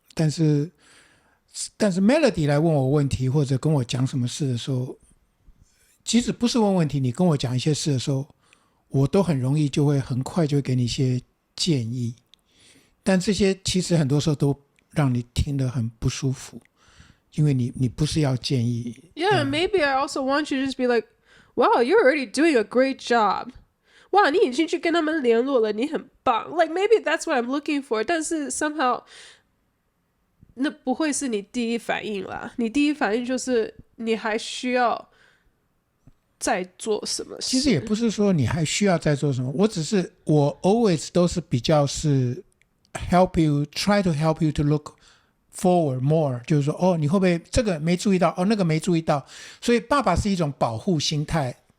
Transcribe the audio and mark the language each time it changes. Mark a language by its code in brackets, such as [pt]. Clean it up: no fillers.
[zh] 但是 Melody 来问我问题或者跟我讲什么事的时候，即使不是问问题，你跟我讲一些事的时候，我都很容易就会很快就会给你一些建议。但这些其实很多时候都让你听得很不舒服，因为你不是要建议。 [en] Yeah, maybe I also want you to just be like, wow, you're already doing a great job. [zh] 哇，你已经去跟他们联络了，你很棒。 [en] Like maybe that's what I'm looking for. [zh] 但是 somehow 那不会是你第一反应啦，你第一反应就是你还需要再做什么事。其实也不是说你还需要再做什么，我 always 都是比较是 [en] try to help you to look forward more， [zh] 就是说哦，你会不会这个没注意到，哦那个没注意到，所以爸爸是一种保护心态。